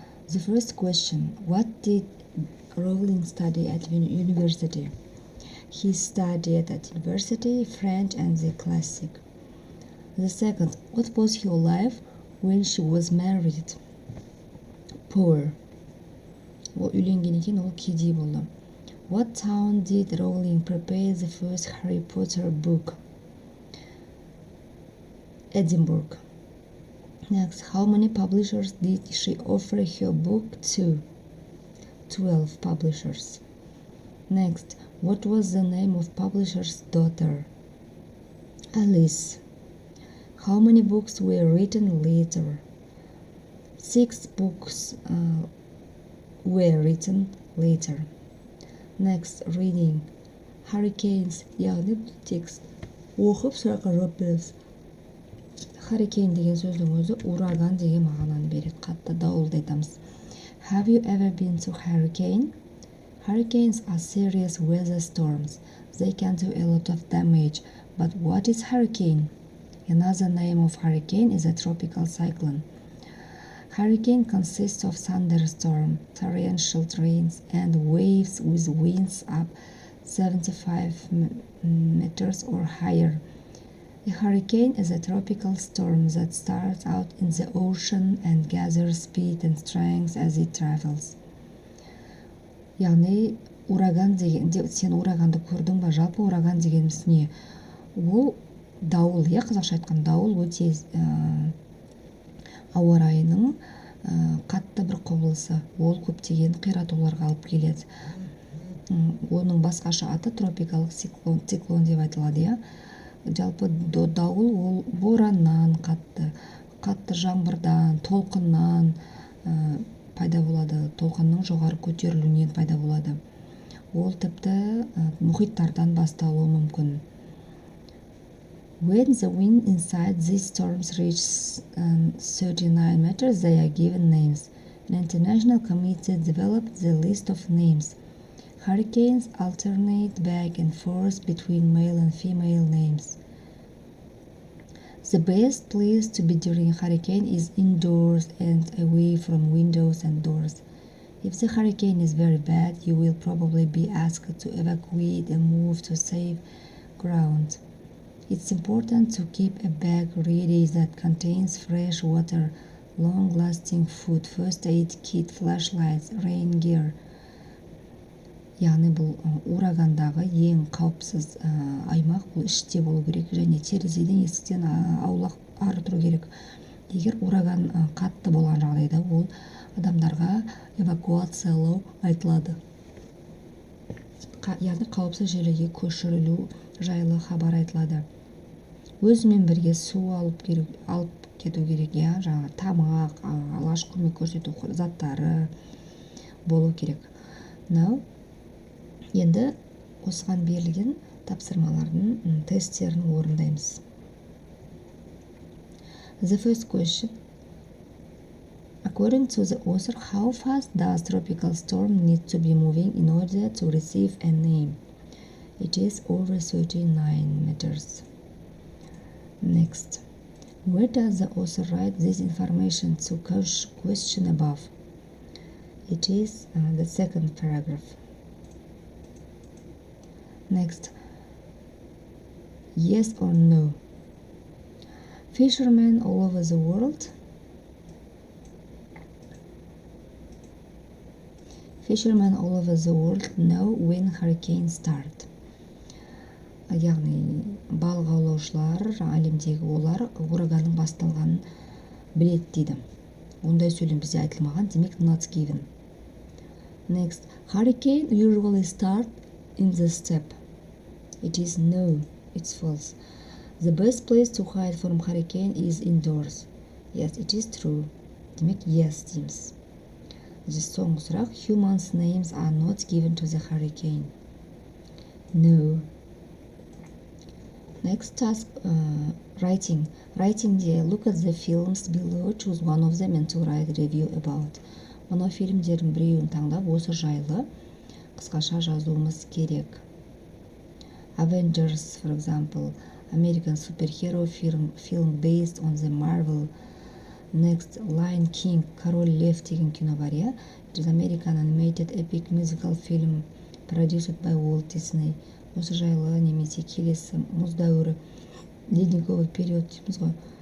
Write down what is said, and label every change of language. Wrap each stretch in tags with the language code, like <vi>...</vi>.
<en>The first question: What did Rowling study at university? He studied at university French and the classic. The second: What was her life when she was married? Poor.</en> <kk>Ол үйленген екен, ол кедей болды.</kk> <en>What town did Rowling prepare the first Harry Potter book? Edinburgh. Next, how many publishers did she offer her book to? 12 publishers. Next, what was the name of publisher's daughter? Alice. How many books were written later? 6 books were written later. Next, reading.</en> <kk>Hurricanes, яғни текст оқып сұраққа жауап береміз. Hurricane деген сөздің өзі ураган деген мағынаны береді, қатты дауылды айтамыз.</kk> <en>Have you ever been to hurricane? Hurricanes are serious weather storms. They can do a lot of damage. But what is hurricane? Another name of hurricane is a tropical cyclone. Hurricane consists of thunderstorm, torrential rains, and waves with winds up 75 meters or higher. A hurricane is a tropical storm that starts out in the ocean and gathers speed and strength as it travels.</en> <kk>Яғни, ураган деген, сен ураганды көрдің ба? Жалпы ураган дегеніміз не? Ол дауыл, қазақша айтқан дауыл өте ауа райының қатты бір құбылысы. Ол көптеген қиратуларға алып келеді. Оның басқаша аты тропикалық циклон деп айтылады, иә. Жалпы дауыл ол бораннан, қатты жаңбырдан, толқыннан пайда болады, толқынның жоғары көтерілуінен пайда болады. Ол тіпті мұхиттардан басталуы мүмкін.</kk> <en>When the wind inside these storms reaches 39 meters, they are given names. An international committee developed the list of names. Hurricanes alternate back and forth between male and female names. The best place to be during a hurricane is indoors and away from windows and doors. If the hurricane is very bad, you will probably be asked to evacuate and move to safe ground. It's important to keep a bag ready that contains fresh water, long-lasting food, first aid kit, flashlights, rain gear.</en> <kk>Яғни бұл урагандағы ең қауіпсіз аймақ бұл іште болу керек, және терезеден, есіктен аулақ ары тұру керек. Егер ураган қатты болған жағдайда, ол адамдарға эвакуациялау айтылады. Яғни қауіпсіз жерлерге көшірілу жайлы хабар айтылады. Өзімен бірге су алып кету керек, жаңағы тамақ, алғашқы көмек көрсету заттары болу керек. Now, енді осыған берілген тапсырмалардың тесттерін орындаймыз.</kk> <en>The first question: According to the author, how fast does tropical storm need to be moving in order to receive a name? It is over 39 meters. Next, where does the author write this information to question above? It is the second paragraph. Next, yes or no? Fishermen all over the world. Fishermen all over the world know when hurricanes start.</en> <kk>Яғни, балық аулаушылар, әлемдегі олар ураганның басталғанын біледі дейді. Ондай сөйлем бізде айтылмаған, демек</kk> <en>not given. Next, hurricane usually start in the steppe. It is no, it's false. The best place to hide from hurricane is indoors. Yes, it is true.</en> <kk>Демек yes дейміз. Соңғы сұрақ,</kk> <en>humans' names are not given to the hurricane. No. Next task, writing. Writingде look at the films below, choose one of them and to write review about.</en> <kk>Мына фильмдердің біреуін таңдап, осы жайлы қысқаша жазуымыз керек.</kk> <en>Avengers, for example, American superhero film based on the Marvel.</en> <kk>Next, Lion King, Король Лев деген кино бар, иә?</kk> <en>It is American animated epic musical film produced by Walt Disney.</en> <kk>Осы жайлы немесе келесі мұз дәуірі,</kk> <ru>ледниковый период</ru> <kk>дейміз ғой.</kk>